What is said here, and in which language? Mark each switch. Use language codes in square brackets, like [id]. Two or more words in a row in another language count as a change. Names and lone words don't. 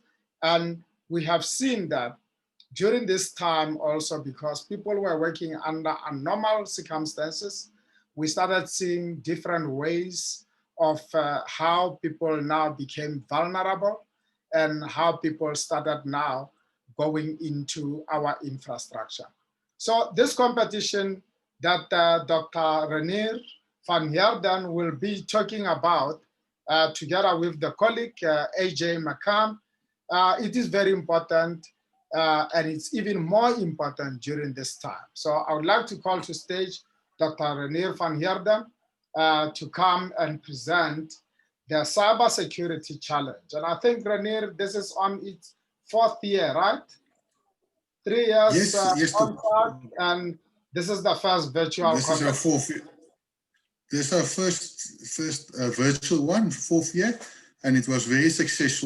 [en] And we have seen that during this time also, because people were working under abnormal circumstances, we started seeing different ways of how people now became vulnerable and how people started now going into our infrastructure. So this competition that Dr. Renier van Heerden will be talking about together with the colleague AJ McCann, it is very important and it's even more important during this time. So I would like to call to stage Dr. Renier van Heerden to come and present the cybersecurity challenge. And I think, Renier, this is on its 4th year, right? 3 years yes, contract, and this is the first virtual This is our first virtual one, 4th year, and it was very successful.